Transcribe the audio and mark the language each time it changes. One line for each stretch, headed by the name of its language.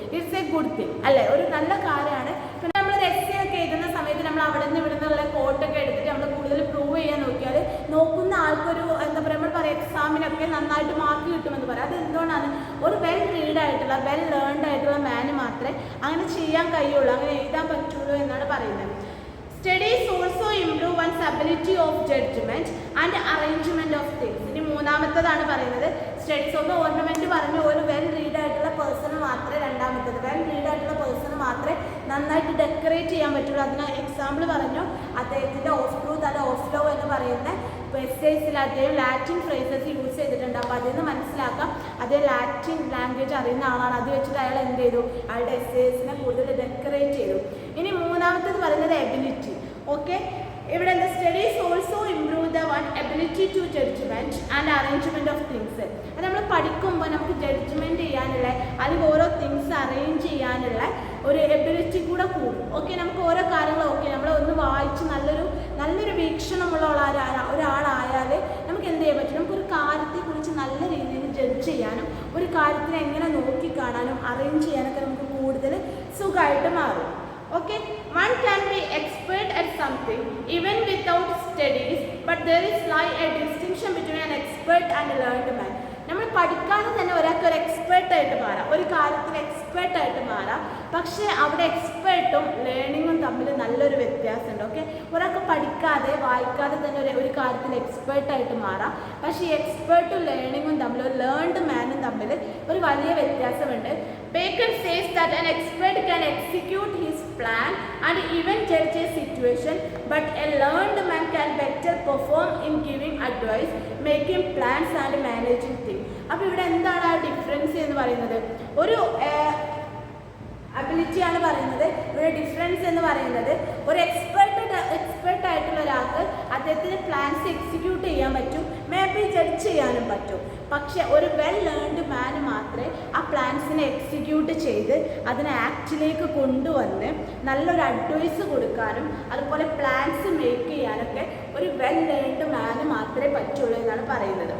English: it's a good thing
Malayalam: അല്ലേ, ഒരു നല്ല കാര്യമാണ്. പിന്നെ നമ്മളൊരു എസ്സേ ഒക്കെ എഴുതുന്ന സമയത്ത് നമ്മൾ അവിടെ നിന്ന് ഇവിടെ നിന്നുള്ള കോട്ടൊക്കെ എടുത്തിട്ട് നമ്മൾ കൂടുതൽ പ്രൂവ് ചെയ്യാൻ നോക്കിയാൽ നോക്കുന്ന ആൾക്കൊരു എന്താ പറയുക നമ്മൾ പറയാം എക്സാമിനൊക്കെ നന്നായിട്ട് മാർക്ക് കിട്ടുമെന്ന് പറയാം. അത് എന്തുകൊണ്ടാണ്? ഒരു വെൽ റീഡ് ആയിട്ടുള്ള വെൽ ലേൺഡ് ആയിട്ടുള്ള മാന് മാത്രമേ അങ്ങനെ ചെയ്യാൻ കഴിയുള്ളൂ, അങ്ങനെ എഴുതാൻ പറ്റുള്ളൂ എന്നാണ് പറയുന്നത്.
English: Studies also improve one's ability of judgment and arrangement of things.
Malayalam: ഇനി മൂന്നാമത്തതാണ് പറയുന്നത്. സ്റ്റഡീസ് ഓഫ് ഓർണമെൻറ്റ് പറഞ്ഞു ഒരു വെൽ റീഡ് ആയിട്ടുള്ള പേഴ്സണ് മാത്രമേ രണ്ടാമത്തത് വെൽ റീഡ് ആയിട്ടുള്ള പേഴ്സണ് മാത്രമേ നന്നായിട്ട് ഡെക്കറേറ്റ് ചെയ്യാൻ പറ്റുള്ളൂ. അതിന് എക്സാമ്പിൾ പറഞ്ഞു അദ്ദേഹത്തിൻ്റെ ഓഫ് ട്രൂത്ത് അല്ല ഓഫ് ലവ് എന്ന് പറയുന്ന എസ്സേസിൽ അദ്ദേഹം ലാറ്റിൻ ഫ്രേസസ് യൂസ് ചെയ്തിട്ടുണ്ട്. അപ്പോൾ അതിൽ നിന്ന് മനസ്സിലാക്കാം അദ്ദേഹം ലാറ്റിൻ ലാംഗ്വേജ് അറിയുന്ന ആളാണ്. അത് വെച്ചിട്ട് അയാൾ എന്ത് ചെയ്തു? അയാളുടെ എസ്സേസിനെ കൂടുതൽ ഡെക്കറേറ്റ് ചെയ്തു. ഇനി മൂന്നാമത്തേത് പറയുന്നത് എബിലിറ്റി.
English: okay,
Malayalam: ഇവിടെ എന്താ
English: Studies also improve the one ability to judgement and arrangement of things.
Malayalam: അത് നമ്മൾ പഠിക്കുമ്പോൾ നമുക്ക് ജഡ്ജ്മെൻറ്റ് ചെയ്യാനുള്ള അല്ലെങ്കിൽ ഓരോ തിങ്സ് അറേഞ്ച് ചെയ്യാനുള്ള ഒരു എബിലിറ്റി കൂടെ കൂടും. ഓക്കെ, നമുക്ക് ഓരോ കാര്യങ്ങളും ഓക്കെ നമ്മൾ ഒന്ന് വായിച്ച് നല്ലൊരു വീക്ഷണമുള്ള ഒരാളായാൽ നമുക്ക് എന്ത് ചെയ്യാൻ പറ്റും? നമുക്കൊരു കാര്യത്തെക്കുറിച്ച് നല്ല രീതിയിൽ ജഡ്ജ് ചെയ്യാനും ഒരു കാര്യത്തിനെ എങ്ങനെ നോക്കിക്കാണാനും അറേഞ്ച് ചെയ്യാനൊക്കെ നമുക്ക് കൂടുതൽ സുഖമായിട്ട് മാറും.
English: Okay, one can be expert at something even without studies, but there is a distinction between an expert and a learned man.
Malayalam: നമ്മൾ പഠിക്കാതെ തന്നെ ഒരാൾക്ക് ഒരു എക്സ്പേർട്ടായിട്ട് മാറാം, ഒരു കാര്യത്തിൽ എക്സ്പേർട്ടായിട്ട് മാറാം. പക്ഷേ അവിടെ എക്സ്പേർട്ടും ലേണിങ്ങും തമ്മിൽ നല്ലൊരു വ്യത്യാസമുണ്ട്. ഓക്കെ, ഒരാൾക്ക് പഠിക്കാതെ വായിക്കാതെ തന്നെ ഒരു കാര്യത്തിൽ എക്സ്പേർട്ടായിട്ട് മാറാം. പക്ഷേ ഈ എക്സ്പേർട്ടും ലേണിങ്ങും തമ്മിൽ ഒരു ലേൺഡ് മാനും തമ്മിൽ ഒരു വലിയ വ്യത്യാസമുണ്ട്.
English: Bacon says that an expert can execute his plan and even judge a situation, but a learned man can better perform in giving advice, making plans and managing things.
Malayalam: അപ്പോൾ ഇവിടെ എന്താണ് ആ ഡിഫറൻസ് എന്ന് പറയുന്നത്? ഒരു അബിലിറ്റിയാണ് പറയുന്നത്. ഇവിടെ ഡിഫറൻസ് എന്ന് പറയുന്നത് ഒരു എക്സ്പെർട്ടായിട്ടുള്ള ഒരാൾക്ക് അദ്ദേഹത്തിന് പ്ലാൻസ് എക്സിക്യൂട്ട് ചെയ്യാൻ പറ്റും, മേ ബി ജഡ്ജ് ചെയ്യാനും പറ്റും. പക്ഷെ ഒരു വെൽ ലേൺഡ് മാന് മാത്രമേ ആ പ്ലാൻസിനെ എക്സിക്യൂട്ട് ചെയ്ത് അതിനെ ആക്റ്റിലേക്ക് കൊണ്ടുവന്ന് നല്ലൊരു അഡ്വൈസ് കൊടുക്കാനും അതുപോലെ പ്ലാൻസ് മേക്ക് ചെയ്യാനൊക്കെ ഒരു വെൽ ലേൺഡ് മാന് മാത്രമേ പറ്റുള്ളൂ എന്നാണ് പറയുന്നത്.